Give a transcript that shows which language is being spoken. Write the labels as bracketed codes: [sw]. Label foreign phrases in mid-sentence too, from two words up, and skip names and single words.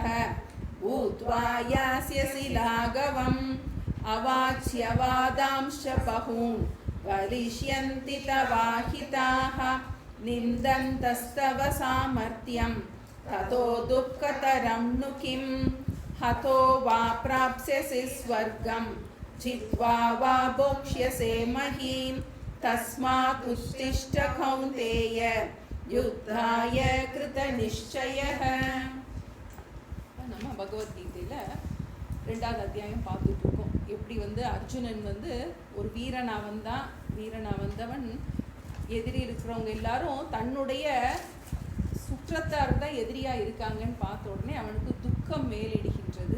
[sa] भूत्वा यास्यसि लाघवम् अवाच्यवादांश्च बहून् वलिष्यन्ति तवाहिताः निन्दन्तस्तव सामर्थ्यं ततो दुःखतरं नु किं हतो वा प्राप्स्यसि स्वर्गं जित्वा वा भोक्ष्यसे महीं तस्मात् उत्तिष्ठ कौन्तेय युद्धाय कृतनिश्चयः. [ta] நம்ம பகவத்கீதையில 2வது அத்தியாயம் பார்த்துட்டு இருக்கோம். எப்படி அர்ஜுனன் ஒரு வீரனா வந்தவன் எதிரி இருக்கிறவங்க எல்லாரும் தன்னுடைய சுற்றத்தார் தான் எதிரியா இருக்காங்கன்னு பார்த்த உடனே அவனுக்கு துக்கம் மேலிடுகின்றது.